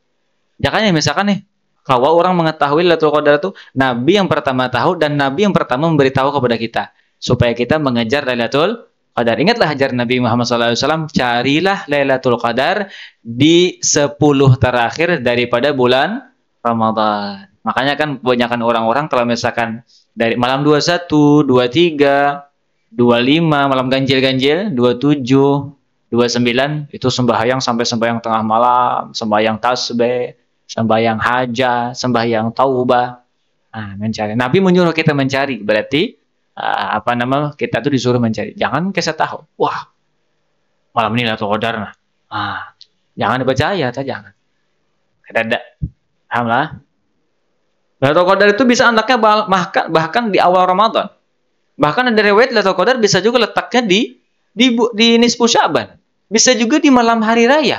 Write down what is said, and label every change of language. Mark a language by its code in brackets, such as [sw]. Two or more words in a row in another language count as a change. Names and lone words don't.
[id] Jakanya misalkan nih, kalau orang mengetahui Lailatul Qadar itu Nabi yang pertama tahu dan Nabi yang pertama memberitahu kepada kita supaya kita mengejar Lailatul Qadar. Ingatlah ajaran Nabi Muhammad SAW, carilah Lailatul Qadar di 10 terakhir daripada bulan Ramadan. Makanya kan kebanyakan orang-orang kalau misalkan dari malam 21, 23, 25, malam ganjil-ganjil, 27, 29 itu sembahyang sampai sembahyang tengah malam, sembahyang tasbih, sembahyang hajat, sembahyang taubah. Nah, mencari. Nabi menyuruh kita mencari, berarti kita tuh disuruh mencari. Jangan kita tahu. Wah, malam ini Lailatul Qadar. Jangan dipercaya, jangan. Ada. Alhamdulillah. Lailatul Qadar itu bisa anaknya bahkan di awal Ramadan. Bahkan ada riwayat Lailatul Qadar bisa juga letaknya di nisfu Sya'ban. Bisa juga di malam hari raya.